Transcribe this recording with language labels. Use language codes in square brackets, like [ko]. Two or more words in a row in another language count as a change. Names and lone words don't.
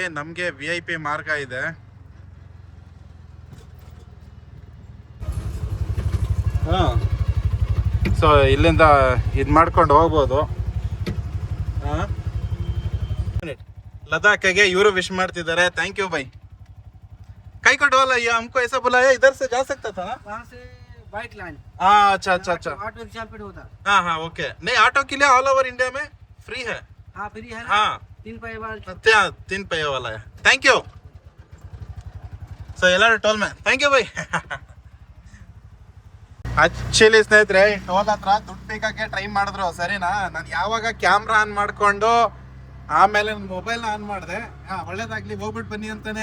[kn] ನಮ್ಗೆ VIP ಮಾರ್ಗ ಇದೆ. ಸೊ ಇಲ್ಲಿಂದ ಇದು ಮಾಡ್ಕೊಂಡು ಹೋಗ್ಬೋದು. ಲದಾಖ್ಗೆ ಇವರು ವಿಶ್ ಮಾಡ್ತಿದ್ದಾರೆ. [en] thank you bye. [kn] ಕೈ ಕೊಟ್ಟವಲ್ಲ, [hi] हमको ऐसा बुलाया, इधर से जा सकता था ना? वहाँ से [en] bike line. [hi] अच्छा। [en] auto rickshaw [hi] पे होता। हाँ ओके. नहीं, ऑटो के लिए [en] all over India [hi] में फ्री है. हाँ फ्री है ना? हाँ 3 पहिए वाला। 3 पहिए वाला है. [en] thank you. [kn] ಸೊ ಎಲ್ಲರೂ [en] toll man, thank you bye. [kn] ಆಕ್ಚುಲಿ ಸ್ನೇಹಿತರೆ, ಟೋಲ್ ಹತ್ರ ದುಡ್ಡು ಬೇಕಾಗೆ ಟ್ರೈ ಮಾಡಿದ್ರು, ಸರಿನಾ? ನಾನು ಯಾವಾಗ [en] camera on [kn] ಮಾಡ್ಕೊಂಡು ಆಮೇಲೆ ನನ್ನ ಮೊಬೈಲ್ನ ಆನ್ ಮಾಡಿದೆ. ಒಳ್ಳೇದಾಗ್ಲಿ, ಹೋಗ್ಬಿಟ್ಟು ಬನ್ನಿ ಅಂತಾನೆ.